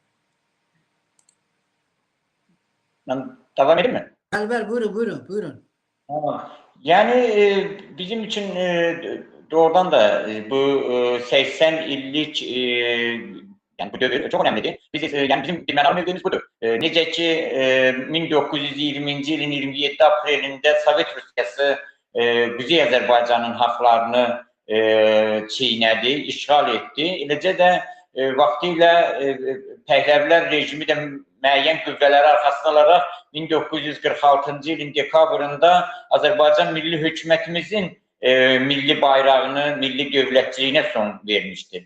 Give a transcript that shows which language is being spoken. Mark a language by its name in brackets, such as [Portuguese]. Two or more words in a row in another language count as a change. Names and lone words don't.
[Turkish] Ben devam edeyim mi? Elber buyurun. Tamam. Yani bizim için doğrudan da bu 80 illik yani bu dövür çok önemlidir. Biz yani bizim bilmem bildiğimiz budur. [Azerbaijani] Necə ki 1920-ci ilin 27 aprelində Sovet Rusiyası Quzey Azərbaycanın haqlarını çiğnədi, işğal etdi. Eləcə də vaxtilə Pəhləvilər rejimi də müəyyən qüvvələri arxasına alaraq 1946-cı ilin dekabrında Azərbaycan Milli Hökumətimizin milli bayrağını, milli dövlətçiliyinə son vermişdir.